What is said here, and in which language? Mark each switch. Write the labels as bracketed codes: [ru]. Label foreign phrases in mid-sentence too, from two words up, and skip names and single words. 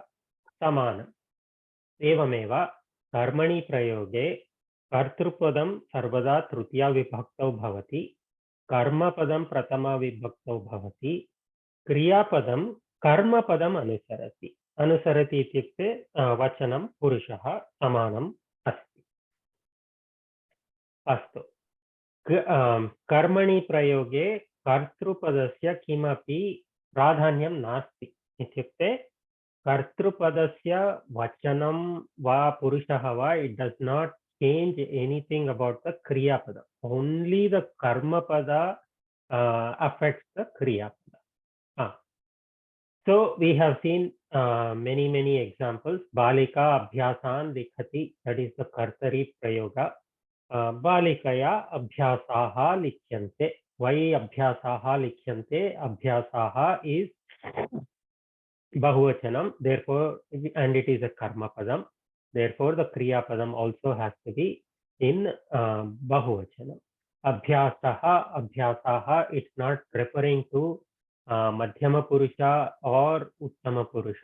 [sa] समानम् एवमेव कर्मणि प्रयोगे कर्तृपदं सर्वदा तृतीया विभक्तौ भवति कर्मपदं प्रथमा विभक्तौ भवति क्रियापदं कर्मपदम् अनुसरति इत्युक्ते वचनं पुरुषः समानम् अस्ति अस्तु कर्मणि प्रयोगे कर्तृपदस्य किमपि प्राधान्यं नास्ति इत्युक्ते कर्तृपदस्य वचनं वा पुरुषः वा [en] it does not change anything about the kriyapada only the karmapada affects the kriyapada so we have seen many examples [sa] बालिका अभ्यासं लिखति [en] that is the kartari prayoga [sa] बालिकया अभ्यासाः लिख्यन्ते [en] why [sa] अभ्यासाः लिख्यन्ते [en] abhyasaha is bahuvachanam therefore and it is a [sa] कर्म पदम् [en] therefore the [sa] क्रिया पदम् [en] also has to be in bahuvachanam abhyasaha it's not referring to [sa] मध्यम पुरुष [en] or [sa] उत्तम पुरुष.